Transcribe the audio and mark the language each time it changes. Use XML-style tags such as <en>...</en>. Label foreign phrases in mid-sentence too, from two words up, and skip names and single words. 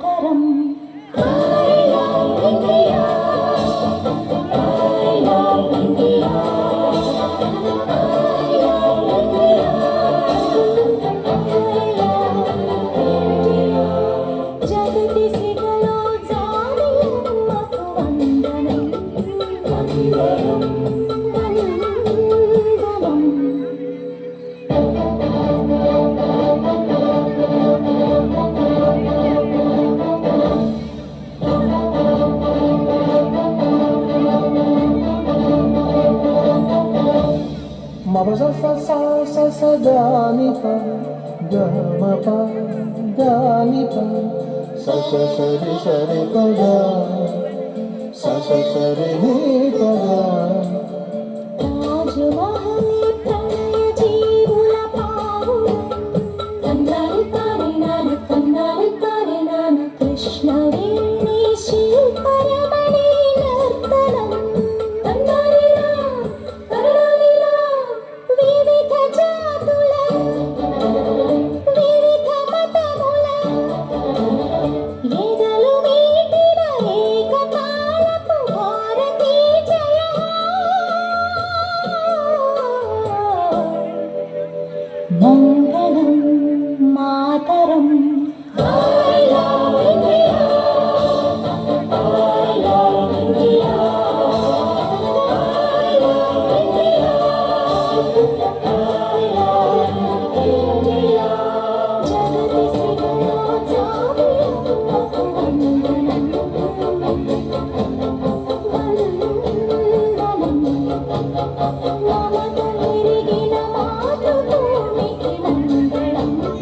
<te>వందనం.</te> <en>I love India. I love India. I love India. I love India.</en> <te>జగతి సిగలో జానియమ్మకు వందనం. వందనం వందనం. Mama sa sa sa sa sa da ni pa ga ma pa da ni pa sa sa sa re pa ga sa sa sa re ni pa ga. తాజ్మహలే ప్రణయ జీవుల పావురం. తందారి తారి నాన కృష్ణవేణి శిల్పరమణి నర్తనం. తందారిరా తరణాలిరా వివిధ జాతుల వివిధ మతముల ఎదలు మీటిన ఏకతాళపు భారతీ జయ. మంగళం మాతరం.</te> <en>I love India. I love India. I love India. I love India.</en> <te>జగతి సిగలో జానియమ్మకు వందనం. వందనం. మమత ఎరిగిన మాతృభూమికి వందనం.</te>